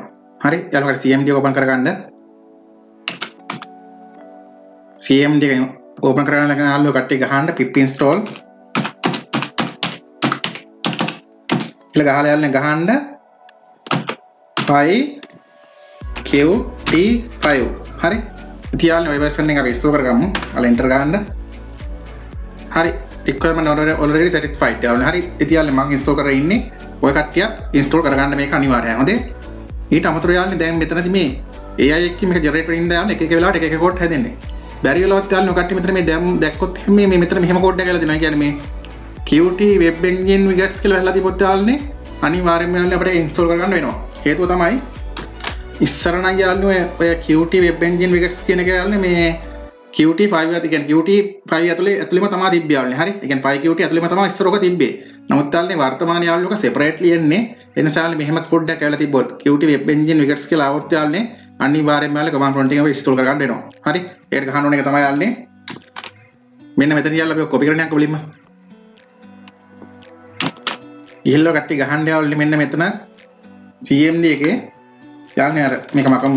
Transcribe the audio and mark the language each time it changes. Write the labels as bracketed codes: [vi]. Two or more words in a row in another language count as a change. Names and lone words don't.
[si] හරි යාළුවා CMD එක ඕපන් කරගන්න. CMD එක ඕපන් කරගන්න යාළුවා කට්ටිය ගහන්න [en] pip install [si] කියලා ගහලා යාළුවා ගහන්න PyQt5 හරි. ඉතින් යාළුවා ඔය version එක අපි ඉන්ස්ටෝල් කරගමු. යාළුවා enter ගහන්න. හරි [en] requirement already satisfied [si] යාළුවා. හරි ඉතින් යාළුවා මම ඉන්ස්ටෝල් කරලා ඉන්නේ. ඔය කට්ටිය ඉන්ස්ටෝල් කරගන්න මේක අනිවාර්යයි. හොඳේ. ඊට අමතරව යාළුවනේ දැන් මෙතනදී මේ AI එකකින් මේක ජෙනරේට් වෙනින්ද යාළුවනේ එක එක වෙලාවට එක එක කෝඩ් හැදෙන්නේ. බැරි වෙලාවත් යාළුවනේ කට්ටිය මෙතන මේ දැන් දැක්කොත් මේ මෙතන මෙහෙම කෝඩ් එකක් කියලා දෙනවා. කියන්නේ මේ Qt web engine widgets කියලා හැදලා තිබොත් යාළුවනේ අනිවාර්යයෙන්ම යාළුවනේ අපිට ඉන්ස්ටෝල් කරගන්න වෙනවා. හේතුව තමයි ඉස්සර නම් යාළුවනේ ඔය Qt web engine widgets කියන එක යාළුවනේ මේ Qt5 ඇති කියන්නේ Qt5 ඇතුළේම තමයි තිබ්බේ යාළුවනේ. හරි. ඒ කියන්නේ PyQt ඇතුළේම තමයි ඉස්සර ඔක තිබ්බේ. නමුත් යාළුවනේ වර්තමාන යාළුවක සෙපරේට්ලි එන්නේ එනිසා මෙහෙම කෝඩ් එකක් කියලා තිබ්බොත් Qt web engine widgets කියලා આવොත් යාළුවනේ අනිවාර්යයෙන්ම යාළුවනේ [en] command prompt [si] එකෙන් ඉන්ස්ටෝල් කරගන්න වෙනවා. හරි. ඒකට ගහන්න ඕන එක තමයි යාළුවනේ මෙන්න මෙතන යාළුවා අපි කොපි කරන්න යන්න මුලින්ම. ඉහළ කට්ටිය ගහන්න යාළුවනේ මෙන්න මෙතන CMD එකේ යාළුවනේ අර මේක මකමු.